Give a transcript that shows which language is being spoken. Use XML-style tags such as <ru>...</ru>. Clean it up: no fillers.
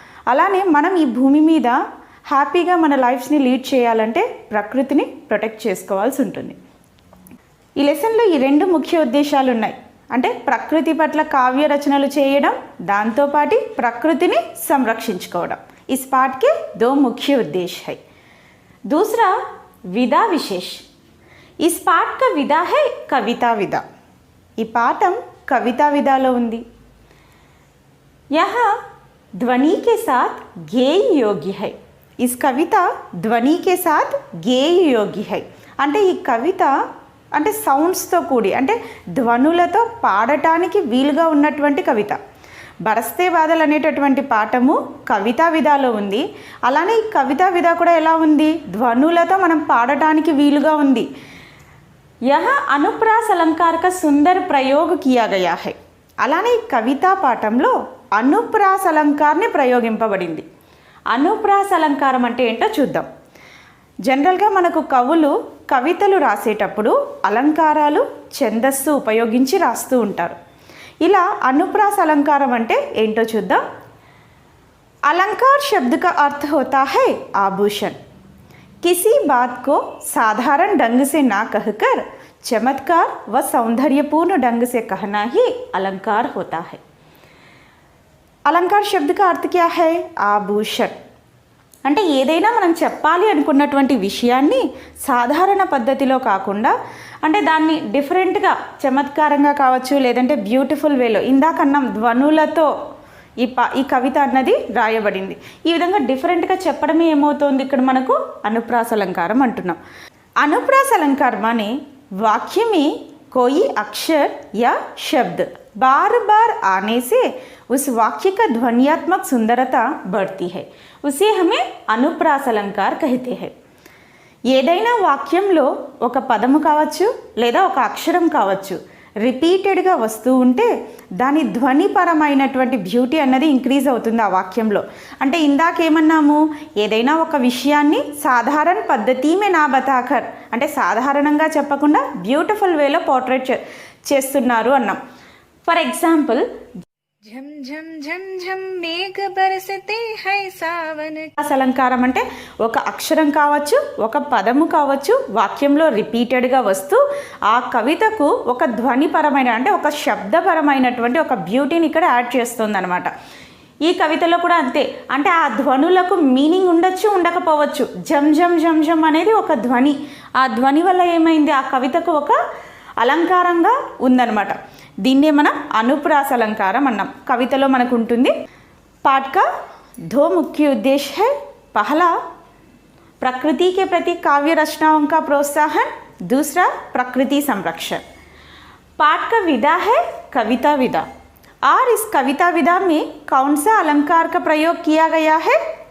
<te>అలానే మనం ఈ భూమి మీద హ్యాపీగా మన లైఫ్ని లీడ్ చేయాలంటే ప్రకృతిని ప్రొటెక్ట్ చేసుకోవాల్సి ఉంటుంది. ఈ లెసన్లో ఈ రెండు ముఖ్య ఉద్దేశాలు ఉన్నాయి. అంటే ప్రకృతి పట్ల కావ్య రచనలు చేయడం, దాంతోపాటు ప్రకృతిని సంరక్షించుకోవడం.</te> <hi>इस पाठ के दो मुख्य उद्देश्य है. दूसरा, विदा विशेष. इस पाठ का विदा है कविता विदा.</hi> <te>ఈ పాఠం కవితా విదాలో ఉంది.</te> <hi>यह ध्वनि के साथ गेय योग्य है. इस कविता ध्वनि के साथ गेय योग्य है.</hi> <te>అంటే ఈ కవిత అంటే సౌండ్స్తో కూడి, అంటే ధ్వనులతో పాడటానికి వీలుగా ఉన్నటువంటి కవిత. బరస్తే బాదల్ అనేటటువంటి పాఠము కవితా విధాలో ఉంది. అలానే ఈ కవితా విధా కూడా ఎలా ఉంది? ధ్వనులతో మనం పాడటానికి వీలుగా ఉంది.</te> <hi>యహ అనుప్రాస్ అలంకార కా సుందర్ ప్రయోగ్ కియా గయా హై.</hi> <te>అలానే ఈ కవితా పాఠంలో అనుప్రాస్ అలంకారని ప్రయోగింపబడింది. అనుప్రాస్ అలంకారం అంటే ఏంటో చూద్దాం. జనరల్గా మనకు కవులు కవితలు రాసేటప్పుడు అలంకారాలు, ఛందస్సు ఉపయోగించి రాస్తూ ఉంటారు. ఇలా अनुप्रास अलंकारम అంటే ఏంటో చూద్దాం.</te> <hi>अलंकार शब्द का अर्थ होता है आभूषण. किसी बात को साधारण ढंग से ना कहकर चमत्कार व सौंदर्यपूर्ण ढंग से कहना ही अलंकार होता है. अलंकार शब्द का अर्थ क्या है? आभूषण.</hi> <te>అంటే ఏదైనా మనం చెప్పాలి అనుకున్నటువంటి విషయాన్ని సాధారణ పద్ధతిలో కాకుండా, అంటే దాన్ని డిఫరెంట్గా, చమత్కారంగా కావచ్చు, లేదంటే బ్యూటిఫుల్ వేలో, ఇందాకన్నాం ధ్వనులతో ఈ కవిత అన్నది రాయబడింది. ఈ విధంగా డిఫరెంట్గా చెప్పడమే ఏమవుతోంది ఇక్కడ మనకు అనుప్రాస్ अलंकारम అంటున్నాం.</te> <hi>अनुप्रास अलंकार माने वाक्य में कोई अक्षर या शब्द बार बार आने से उस वाक्य का ध्वन्यात्मक सुंदरता बढ़ती है, उसे हमें अनुप्रास अलंकार कहते हैं.</hi> <te>ఏదైనా వాక్యంలో ఒక పదము కావచ్చు లేదా ఒక అక్షరం కావచ్చు రిపీటెడ్గా వస్తూ ఉంటే దాని ధ్వనిపరమైనటువంటి బ్యూటీ అన్నది ఇంక్రీజ్ అవుతుంది ఆ వాక్యంలో. అంటే ఇందాకేమన్నాము, ఏదైనా ఒక విషయాన్ని సాధారణ పద్ధతి</te> <hi>మే నా బతాకర్,</hi> <te>అంటే సాధారణంగా చెప్పకుండా బ్యూటిఫుల్ వేలో పోర్ట్రేట్ చేస్తున్నారు అన్నాం.</te> <en>for example,</en> <hi>झम झम झम झम मेघ बरसते है सावन.</hi> <te>అలంకారం అంటే ఒక అక్షరం కావచ్చు, ఒక పదము కావచ్చు వాక్యంలో రిపీటెడ్గా వస్తూ ఆ కవితకు ఒక ధ్వనిపరమైన, అంటే ఒక శబ్దపరమైనటువంటి ఒక బ్యూటీని ఇక్కడ యాడ్ చేస్తుంది అనమాట. ఈ కవితలో కూడా అంతే. అంటే ఆ ధ్వనులకు మీనింగ్ ఉండొచ్చు, ఉండకపోవచ్చు. జమ్ జమ్ జమ్ జమ్ అనేది ఒక ధ్వని. ఆ ధ్వని వల్ల ఏమైంది, ఆ కవితకు ఒక అలంకారంగా ఉందన్నమాట. దీన్నే మనం अनुप्रास अलंकारम అన్నాం. కవితలో మనకు ఉంటుంది.</te> <hi>पाठ का दो मुख्य उद्देश्य है. पहला, प्रकृति के प्रति काव्य रचनाओं का प्रोत्साहन. दूसरा, प्रकृति संरक्षण. पाठ का विधा है कविता विधा. और इस कविता विधा में कौन सा अलंकार का प्रयोग किया गया है?</hi>